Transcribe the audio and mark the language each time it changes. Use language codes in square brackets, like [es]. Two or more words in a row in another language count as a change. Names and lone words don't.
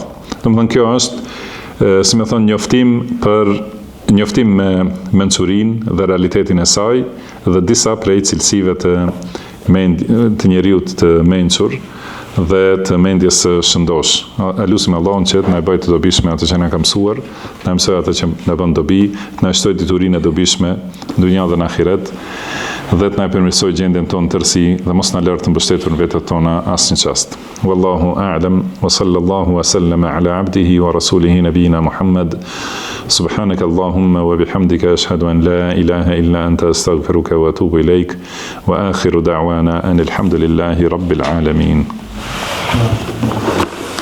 [sq] Domethënë kjo është, si më thon, njoftim me mensurinë dhe realitetin e saj dhe disa prej cilësive të njeriut të mensur dhe të mendjes së shëndosh. Lutim Allahun që të na bëjë të dobishme atë që na ka mësuar, të na mësoj atë që na bën dobi, të na shtoj diturinë e dobishme në dunjë dhe në ahiret, dhe të na përmirësoj gjendjen tonë tërësi dhe mos na lër të mbështetur në vetët tona asnjë çast. [ar] والله أعلم وصلى الله وسلم على عبده ورسوله نبينا محمد. سبحانك اللهم وبحمدك أشهد أن لا إله إلا أنت أستغفرك وأتوب إليك وآخر دعوانا أن الحمد لله رب العالمين.